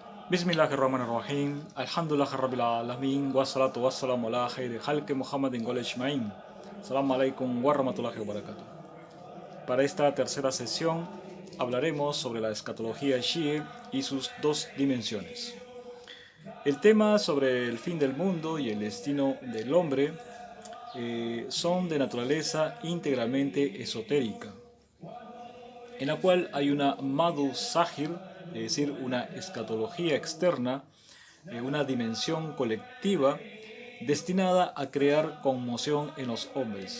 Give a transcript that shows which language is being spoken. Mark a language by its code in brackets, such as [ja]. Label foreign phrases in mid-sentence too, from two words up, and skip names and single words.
[ar] بسم الله الرحمن الرحيم. الحمد لله رب العالمين. والصلاة والسلام على خير خلق محمد وال أجمعين. السلام عليكم ورحمة الله وبركاته. [es] Para esta tercera sesión hablaremos sobre la escatología Shia y sus dos dimensiones. El tema sobre el fin del mundo y el destino del hombre son de naturaleza íntegramente esotérica, en la cual hay una [ar] معاد ظاهر, [es] es decir, una escatología externa, una dimensión colectiva destinada a crear conmoción en los hombres.